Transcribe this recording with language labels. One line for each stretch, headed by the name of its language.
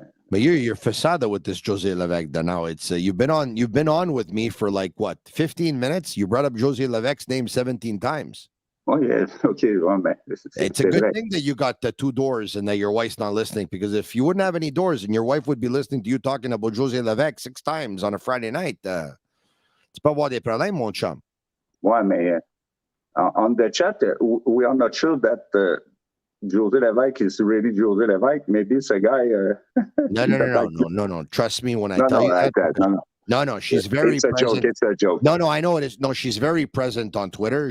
English: but you're facade with this José Lévesque. Now it's you've been on with me for like what 15 minutes. You brought up José Lévesque's name 17 times. Oh yeah, okay. Well, man, it's a good thing that you got the 2 doors and that your wife's not listening, because if you wouldn't have any doors and your wife would be listening to you talking about José Lévesque 6 times on a Friday night.
French: Tu peux avoir des problèmes, mon chum. Ouais, mais
English: on the chat, we are not sure that José Lévesque is really José Lévesque. Maybe it's a guy. No. Trust me when I tell you that. No. She's very present. It's a joke. No, I know it is. No, she's very present on Twitter.